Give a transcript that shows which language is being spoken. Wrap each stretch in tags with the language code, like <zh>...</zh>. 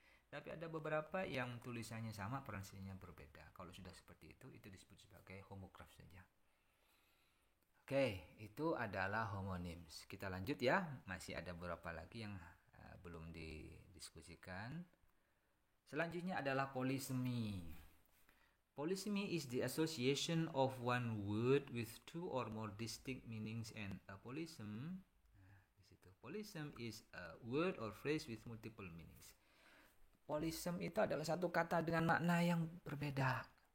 <id>Tapi ada beberapa yang tulisannya sama, pronunciasinya berbeda. Kalau sudah seperti itu disebut sebagai homograph saja. Oke, itu adalah homonyms. Kita lanjut ya. Masih ada beberapa lagi yang belum didiskusikan. Selanjutnya adalah polysemy.</id> <en>Polysemy is the association of one word with two or more distinct meanings, and a polysem, polysem is a word or phrase with multiple meanings.</en> <id>Polysem itu adalah satu kata dengan makna yang berbeda.</id>